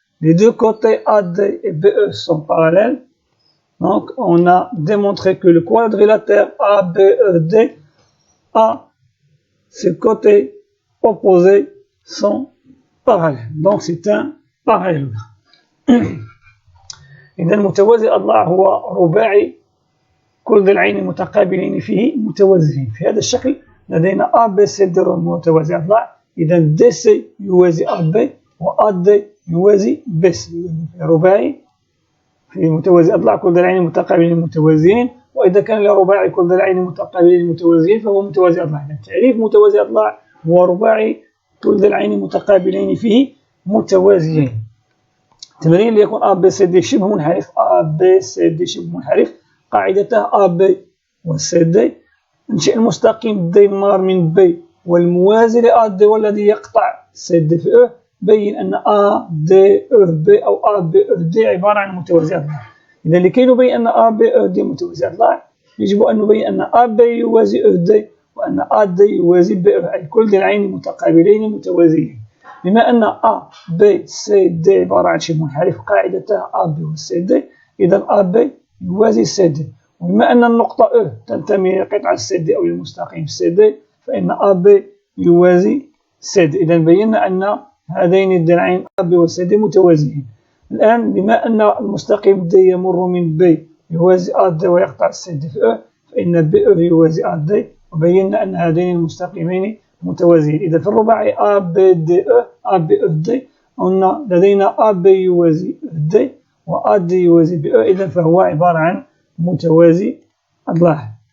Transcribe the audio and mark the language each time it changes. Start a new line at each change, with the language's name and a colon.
French: Les deux côtés AD et BE sont parallèles. Donc, on a démontré que le quadrilatère ABED a ses côtés opposés sont parallèles. Donc, c'est un parallélogramme.
Arabic: إذا المتوازي الأضلاع هو رباعي كل ضلعين متقابلين فيه متوازيين. في هذا الشكل لدينا ABCD متوازي أضلاع. إذا DC يوازي AB وAD يوازي BC. رباعي في متوازي أضلاع كل ضلعين متقابلين متوازيين، وإذا كان رباعي كل ضلعين متقابلين متوازيين فهو متوازي أضلاع. تعريف متوازي أضلاع هو رباعي كل ضلعين متقابلين فيه متوازيين. تمرين اللي يكون A B C D شبه منحرف، A B C D شبه منحرف، قاعدته A B و C D. انشئ المستقيم D مار من B والموازي ل A D والذي يقطع C D في E. بين أن A D E B أو A B E D عبارة عن متوازي أضلاع. إذا لكي نبين أن A B E D متوازي أضلاع يجب أن نبين أن A B يوازي E D وأن A D يوازي B E، أي كل ضلعين متقابلين متوازيين. بما أن A B C D عبارة عن شبه منحرف قاعدته A B و C D، إذا A B يوازي C D. وبما أن النقطة E تنتمي لقطعة C D أو المستقيم C D فإن A B يوازي C D. إذا بينا أن هذين الضلعين A B و C D متوازيين. الآن بما أن المستقيم D يمر من B يوازي A D ويقطع C D في E، فإن B E يوازي A D، وبينا أن هذين المستقيمين متوازيين. إذا في الرباعي A B D E A B E D قلنا لدينا A B يوازي D و A D يوازي B E، إذا فهو عبارة عن متوازي أضلاع.